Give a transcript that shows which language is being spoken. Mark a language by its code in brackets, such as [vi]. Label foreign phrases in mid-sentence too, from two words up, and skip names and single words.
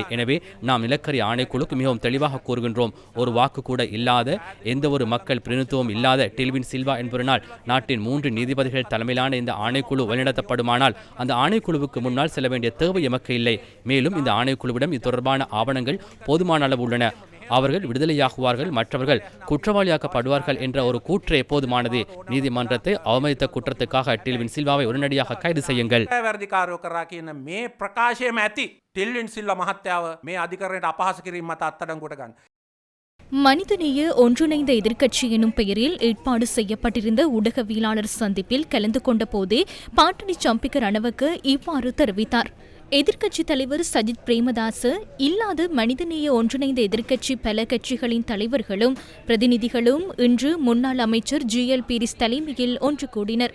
[ta] எனவே நாம் நிலக்கரி ஆணைக்குழுக்கு மிகவும் தெளிவாக கூறுகின்றோம். ஒரு வாக்கு கூட இல்லாத, எந்த ஒரு மக்கள் பிரதிநிதித்துவம் இல்லாத டெல்வின் சில்வா என்பவரால் நாட்டின் 3 நீதிபதிகள் தலைமையிலான இந்த ஆணைக்குழு வழிநடத்தப்படுமானால் அந்த ஆணைக்குழுவுக்கு முன்னால் செல்ல வேண்டிய தேவை எமக்கு இல்லை. மேலும் இந்த ஆணைக்குழுவிடம் இது தொடர்பான ஆவணங்கள் போதுமான அளவு உள்ளன. அவர்கள் விடுதலையாகுவார்கள், மற்றவர்கள் குற்றவாளியாக்கப்படுவார்கள் என்ற ஒரு கூற்றே போதுமானது. நீதிமன்றத்தை அவமதித்த குற்றத்துக்காக டெல்வின் சில்வாவை உடனடியாக கைது செய்யுங்கள். [si] වැරදිකාරයෝ කරා කියන මේ ප්‍රකාශයම ඇති ටෙල්වින් සිල්වා මහත්තයාව මේ අධිකරණයට අපහාස කිරීම මත අත්අඩංගුවට ගන්න. [ta] மனிதநேய ஒன்றிணைந்த எதிர்க்கட்சி எனும் பெயரில் ஏற்பாடு செய்யப்பட்டிருந்த ஊடகவியலாளர் சந்திப்பில் கலந்து கொண்ட போதே பாட்டனி சம்பிக்க ரணவக்க இவ்வாறு தெரிவித்தார். எதிர்க்கட்சித் தலைவர் சஜித் பிரேமதாச இல்லாத மனிதநேய ஒன்றிணைந்த எதிர்க்கட்சி பல கட்சிகளின் தலைவர்களும் பிரதிநிதிகளும் இன்று முன்னாள் அமைச்சர் GL பீரிஸ் தலைமையில் ஒன்று கூடினர்.